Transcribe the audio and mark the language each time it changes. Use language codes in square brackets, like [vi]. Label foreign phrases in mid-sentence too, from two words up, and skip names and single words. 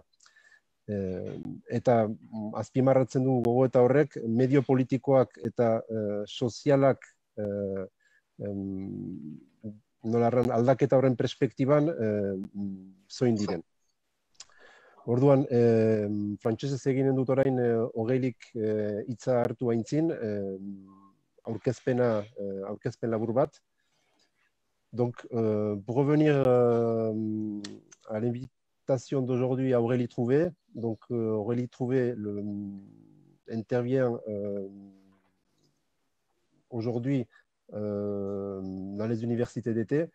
[eu] Eta azpimarratzen du gogoeta horrek, medio politikoak eta sozialak aldaketa horren perspektiban zoin diren. Orduan, frantsesez eginen dut orain Ogelik hitza hartu aintzin, aurkezpen labur bat. [fr] Donc, pour revenir à l'invitation d'aujourd'hui à Aurélie Trouvé, donc Aurélie Trouvé intervient aujourd'hui dans les universités d'été.